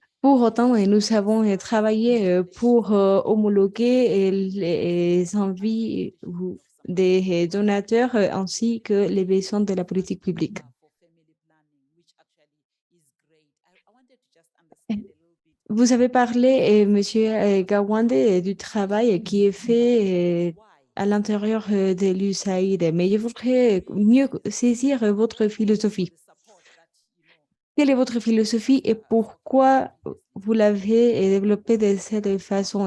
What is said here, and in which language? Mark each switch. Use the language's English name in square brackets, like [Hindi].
[French] pour autant, nous avons travaillé pour homologuer les envies des donateurs ainsi que les besoins de la politique publique. [English] for family planning, which actually is great. I wanted to just understand a little bit. [French] Vous avez parlé, Monsieur Gawande, du travail qui est fait à l'intérieur de l'USAID, mais je voudrais mieux saisir votre philosophie. [English] The support that, [French] Quelle est votre philosophie et pourquoi vous l'avez développée de cette façon?